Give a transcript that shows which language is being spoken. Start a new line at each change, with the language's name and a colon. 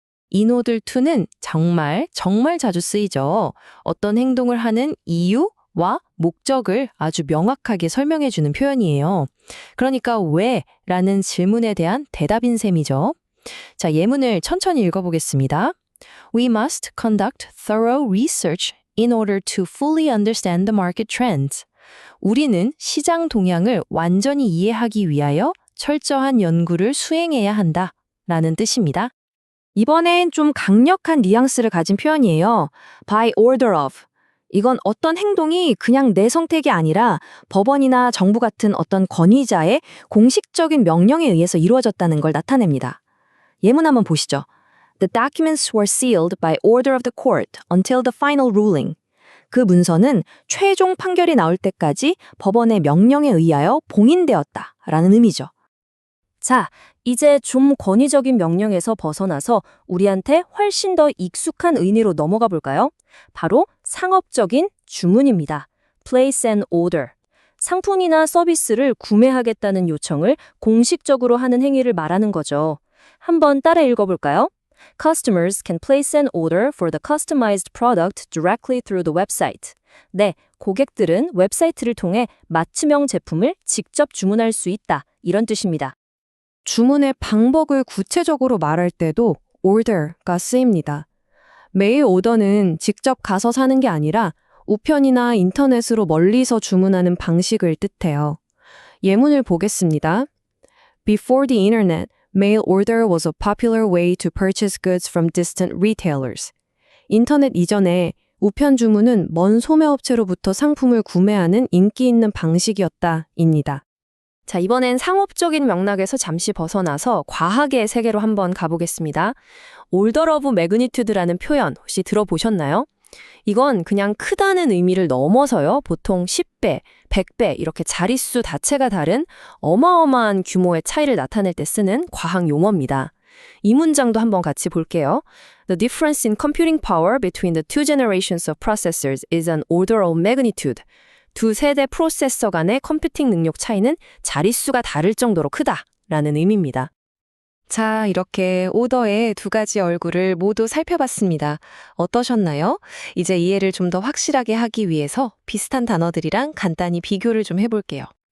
Korean: 인오들 2는 정말 자주 쓰이죠. 어떤 행동을 하는 이유와 목적을 아주 명확하게 설명해주는 표현이에요. 그러니까 왜? 라는 질문에 대한 대답인 셈이죠. 자, 예문을 천천히 읽어보겠습니다.
English: We must conduct thorough research in order to fully understand the market trends.
Korean: 우리는 시장 동향을 완전히 이해하기 위하여 철저한 연구를 수행해야 한다 라는 뜻입니다. 이번엔 좀 강력한 뉘앙스를 가진 표현이에요.
English: By order of.
Korean: 이건 어떤 행동이 그냥 내 선택이 아니라 법원이나 정부 같은 어떤 권위자의 공식적인 명령에 의해서 이루어졌다는 걸 나타냅니다. 예문 한번 보시죠.
English: The documents were sealed by order of the court until the final ruling.
Korean: 그 문서는 최종 판결이 나올 때까지 법원의 명령에 의하여 봉인되었다 라는 의미죠. 자, 이제 좀 권위적인 명령에서 벗어나서 우리한테 훨씬 더 익숙한 의미로 넘어가 볼까요? 바로 상업적인 주문입니다.
English: Place an order.
Korean: 상품이나 서비스를 구매하겠다는 요청을 공식적으로 하는 행위를 말하는 거죠. 한번 따라 읽어볼까요?
English: Customers can place an order for the customized product directly through the website.
Korean: 네, 고객들은 웹사이트를 통해 맞춤형 제품을 직접 주문할 수 있다. 이런 뜻입니다. 주문의 방법을 구체적으로 말할 때도 order가 쓰입니다. 메일 오더는 직접 가서 사는 게 아니라 우편이나 인터넷으로 멀리서 주문하는 방식을 뜻해요. 예문을 보겠습니다.
English: Before the internet, mail order was a popular way to purchase goods from distant retailers.
Korean: 인터넷 이전에 우편 주문은 먼 소매업체로부터 상품을 구매하는 인기 있는 방식이었다입니다. 자, 이번엔 상업적인 맥락에서 잠시 벗어나서 과학의 세계로 한번 가보겠습니다. order of magnitude라는 표현 혹시 들어보셨나요? 이건 그냥 크다는 의미를 넘어서요. 보통 10배, 100배 이렇게 자릿수 자체가 다른 어마어마한 규모의 차이를 나타낼 때 쓰는 과학 용어입니다. 이 문장도 한번 같이 볼게요.
English: The difference in computing power between the two generations of processors is an order of magnitude.
Korean: 두 세대 프로세서 간의 컴퓨팅 능력 차이는 자릿수가 다를 정도로 크다라는 의미입니다. 자, 이렇게 오더의 두 가지 얼굴을 모두 살펴봤습니다. 어떠셨나요? 이제 이해를 좀 더 확실하게 하기 위해서 비슷한 단어들이랑 간단히 비교를 좀 해볼게요.